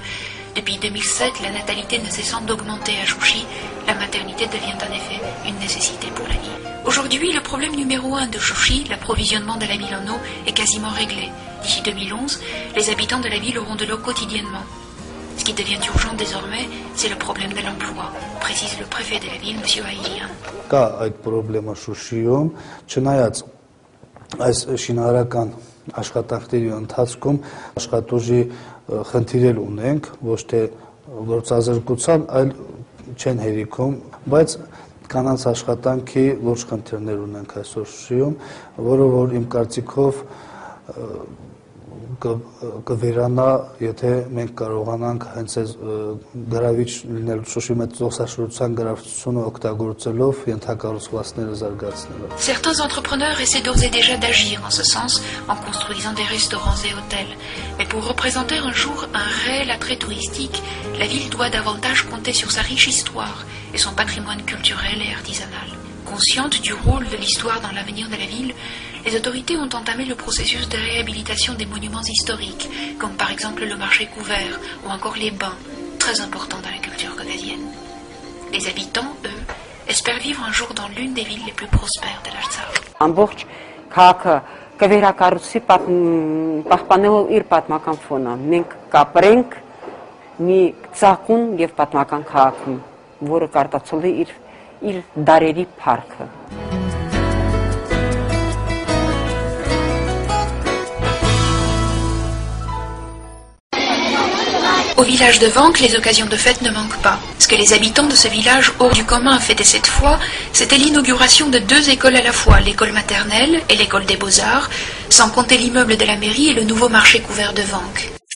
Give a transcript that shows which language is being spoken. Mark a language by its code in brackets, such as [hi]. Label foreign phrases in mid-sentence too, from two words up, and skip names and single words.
[fr] Depuis 2007, la natalité ne cessant d'augmenter à Chouchi, la maternité devient en effet une nécessité pour la ville. Aujourd'hui, le problème numéro 1 de Chouchi, l'approvisionnement de la ville en eau, est quasiment réglé. D'ici 2011, les habitants de la ville auront de l'eau quotidiennement. Ce qui devient urgent désormais, c'est le problème de l'emploi, précise le préfet de la ville, M. Aïlian. [hy] Կա այդ խնդրեմը Շուշիում, չնայած այս շինարարական աշխատանքների ընթացքում աշխատուժի խնդիրել ունենք, ոչ թե գործազրկության, այլ չեն հերիքում, բայց կանանց աշխատանքի լուրջ խնդիրներ ունենք այսօր Շուշիում, որը որ իմ կարծիքով կվերանա, եթե մենք կարողանանք հենց այս գրավիչ լինել Շուշի մեծ զբոսաշրջության գրավչությունը օգտագործելով ենթակառուցվածքները զարգացնելով. [fr] Certains entrepreneurs essaient d'ores et déjà d'agir en ce sens en construisant des restaurants et hôtels. Mais pour représenter un jour un réel attrait touristique, la ville doit davantage compter sur sa riche histoire et son patrimoine culturel et artisanal. Consciente du rôle de l'histoire dans l'avenir de la ville, les autorités ont entamé le processus de réhabilitation des monuments historiques, comme par exemple le marché couvert ou encore les bains, très importants dans la culture caucasienne. Les habitants, eux, espèrent vivre un jour dans l'une des villes les plus prospères de l'Artsakh. [hy] Ամբողջ քաղաքը կվերակառուցվի պահպանելով իր պատմական ֆոնը։ Մենք կապրենք մի ծաղկուն եւ պատմական քաղաքում, որը կարտացել է իր դարերի փառքը։ [fr] Au village de Vank, les occasions de fête ne manquent pas. Ce que les habitants de ce village hors du commun fêtaient cette fois, c'était l'inauguration de 2 écoles à la fois, l'école maternelle et l'école des beaux-arts, sans compter l'immeuble de la mairie et le nouveau marché couvert de Vank.